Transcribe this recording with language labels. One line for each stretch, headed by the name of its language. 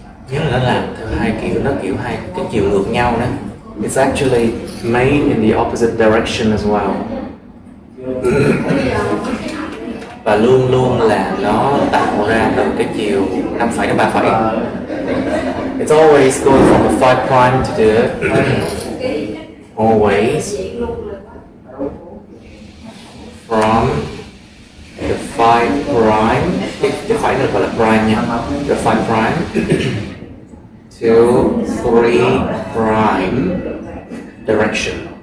Vietnamese: Nhớ là nó làm theo hai kiểu, nó kiểu hai cái chiều ngược nhau đó.
English: It's actually made in the opposite direction as well.
Vietnamese: Và luôn luôn là nó tạo ra từ cái chiều 5 phẩy đến 3 phẩy.
English: It's always going from the 5 prime to the always from the 5 prime,
Vietnamese: cái phẩy này gọi là prime nha,
English: the 5 prime to 3 prime direction.